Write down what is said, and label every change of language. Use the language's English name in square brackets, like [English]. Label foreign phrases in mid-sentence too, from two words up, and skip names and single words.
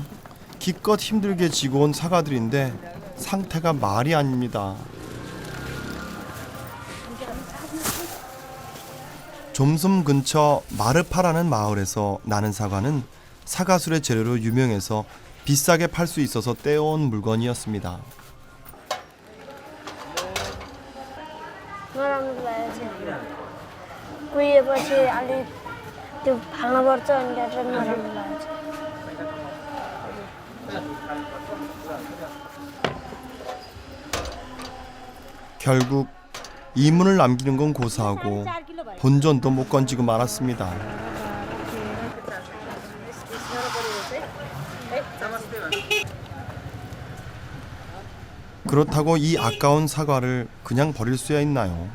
[Korean] 기껏 힘들게 지고 온 사과들인데 상태가 말이 아닙니다. 좀섬 근처 마르파라는 마을에서 나는 사과는 사과술의 재료로 유명해서 비싸게 팔 수 있어서 떼어온 물건이었습니다. [Nepali] नराम्रो लागेको छ कुहिएपछि अलिक त्यो फाल्नुपर्छ अनि त्यहाँबाट नराम्रो लागेको छ [Korean] 결국 이문을 남기는 건 고사하고 본전도 못 건지고 말았습니다. 그렇다고 이 아까운 사과를 그냥 버릴 수야 있나요?